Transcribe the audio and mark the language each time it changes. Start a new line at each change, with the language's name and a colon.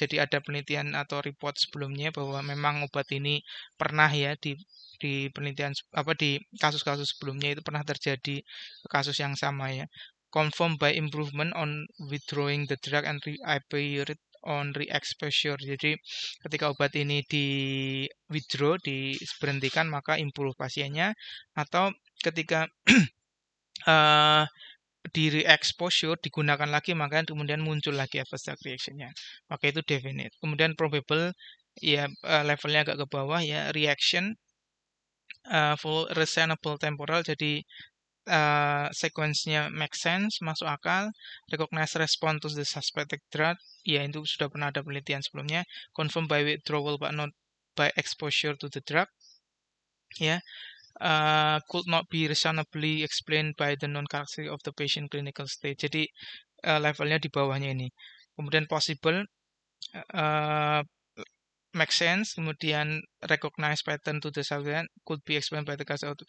Indonesian: Jadi ada penelitian atau report sebelumnya bahwa memang obat ini pernah ya di penelitian di kasus-kasus sebelumnya itu pernah terjadi kasus yang sama ya.
English: Confirmed by improvement on withdrawing the drug and reappeared on re-exposure.
Indonesian: Jadi ketika obat ini di withdraw, diberhentikan, maka improve pasiennya, atau ketika di re-exposure digunakan lagi maka kemudian muncul lagi adverse drug reaction-nya. Maka itu definite. Kemudian probable ya levelnya agak ke bawah ya,
English: reaction full reasonable temporal, jadi sequence-nya make sense,
Indonesian: masuk akal,
English: recognize response to the suspected drug,
Indonesian: ya itu sudah pernah ada penelitian sebelumnya,
English: confirmed by withdrawal but not by exposure to the drug, ya, could not be reasonably explained by the non-characteristic of the patient clinical state.
Indonesian: Jadi levelnya di bawahnya ini.
English: Kemudian possible, make sense, kemudian recognize pattern to the subject, could be explained by the cause.